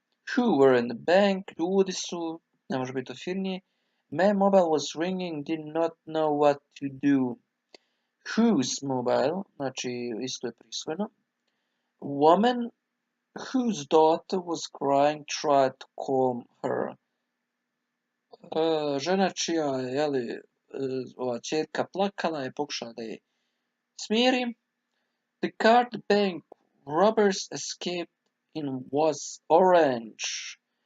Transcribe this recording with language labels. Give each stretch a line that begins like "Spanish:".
English: Who were in the bank?
Bosnian: Ljudi su, ne može biti ofirnije.
English: My mobile was ringing, did not know what to do. Whose mobile,
Bosnian: znači isto je prisvojeno.
English: Woman whose daughter was crying tried to calm her.
Bosnian: Žena čija je ova ćerka plakala je pokušala da je smiri.
English: The car the bank robbers escaped in was orange.